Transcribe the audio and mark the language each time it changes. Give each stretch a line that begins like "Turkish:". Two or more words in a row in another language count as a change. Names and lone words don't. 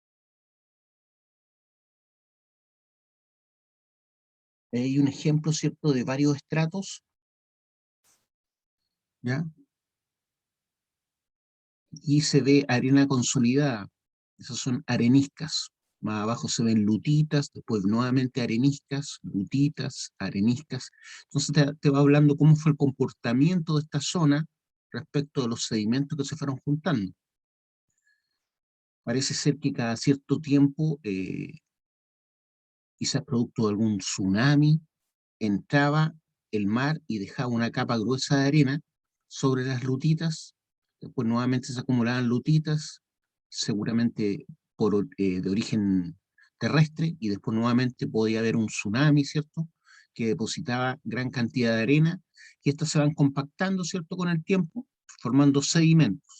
Spanish: Hay un ejemplo, ¿cierto?, de varios estratos, ¿ya? Y se ve arena consolidada. Esas son areniscas. Más abajo se ven lutitas, después nuevamente areniscas, lutitas, areniscas. Entonces te va hablando cómo fue el comportamiento de esta zona respecto de los sedimentos que se fueron juntando. Parece ser que cada cierto tiempo, quizás producto de algún tsunami, entraba el mar y dejaba una capa gruesa de arena sobre las lutitas, después nuevamente se acumulaban lutitas, seguramente de origen terrestre, y después nuevamente podía haber un tsunami, ¿cierto?, que depositaba gran cantidad de arena, y estas se van compactando, ¿cierto?, con el tiempo, formando sedimentos.